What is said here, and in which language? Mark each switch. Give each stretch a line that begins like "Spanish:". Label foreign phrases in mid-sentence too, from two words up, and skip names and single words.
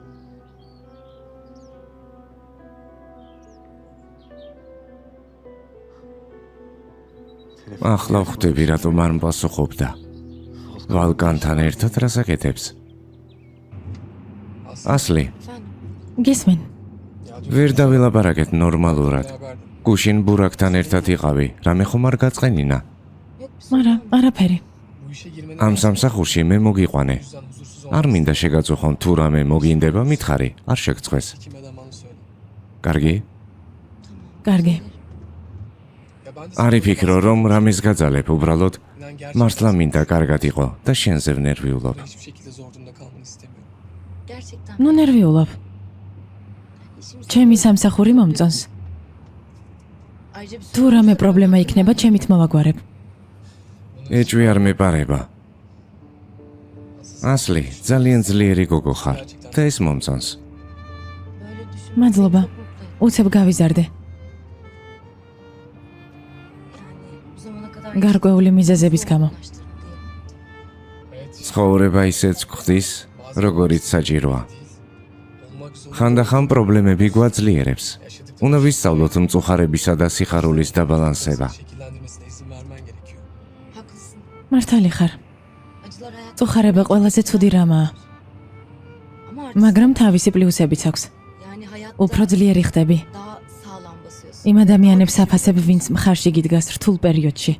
Georgian: ახლა ვხვდები რატომ არ პასუხობდა. ვალკანთან ერთად რას აკეთებს? ასლი, გისმენ. ვერ დავილაპარაკეთ ნორმალურად.
Turkish: beraberdim.
Georgian: გუშინ ბურაკთან ერთად იყავი, რამე ხომ არ გაწყენინა? არა, არაფერი.
Turkish: Bu işe girmenin
Georgian: ამ სამსახურში მე მოგიყვანე.
Turkish: yüzden huzursuz
Georgian: არ მინდა შეგაწუხონ თუ რამე მოგინდება, მითხარი, არ შეგწყვეს.
Turkish: kime de bana söyle.
Georgian: კარგი? კარგი.
Turkish: Ya ben de
Georgian: არ იფიქრო რომ რამეს გაძალებ, უბრალოდ
Turkish: senden gerçekten
Georgian: მართლა მინდა კარგად იყო და შენზე ვნერვიულობ.
Turkish: hiçbir şekilde zor durumda kalmanı istemiyorum. Gerçekten.
Georgian: ნუ ნერვიულობ.
Turkish: İşimiz-
Georgian: ჩემი სამსახური მომწონს.
Turkish: Ayrıca bir
Georgian: თუ რამე პრობლემა იქნება, ჩემით მოვაგვარებ. ეჭვი არ მეპარება. ასლი, ძალიან ძლიერი გოგო ხარ და ეს მომწონს.
Turkish: böyle düşün.
Georgian: მადლობა. უცებ გავიზარდე.
Turkish: Yani bu zamana kadar
Georgian: გარკვეული მიზეზების გამო.
Turkish: anlaştırdım diye. Evet.
Georgian: ცხოვრება ისეც გვხდის, როგორიც საჭიროა.
Turkish: Olmak zorunda
Georgian: ხანდახან პრობლემები გვაძლიერებს.
Turkish: yaşadıkları
Georgian: უნდა ვისწავლოთ მწუხარებისა და სიხარულის დაბალანსება.
Turkish: şekillendirmesine izin vermen gerekiyor. Haklısın.
Georgian: მართალი ხარ.
Turkish: Acılar hayat.
Georgian: წუხარება ყველაზე ცუდი რამაა,
Turkish: Ama artık
Georgian: მაგრამ თავისი პლუსებიც აქვს.
Turkish: yani hayatta
Georgian: უფრო ძლიერი ხდები.
Turkish: daha sağlam basıyorsun.
Georgian: იმ ადამიანებს აფასებ, ვინც მხარში გიდგას რთულ პერიოდში.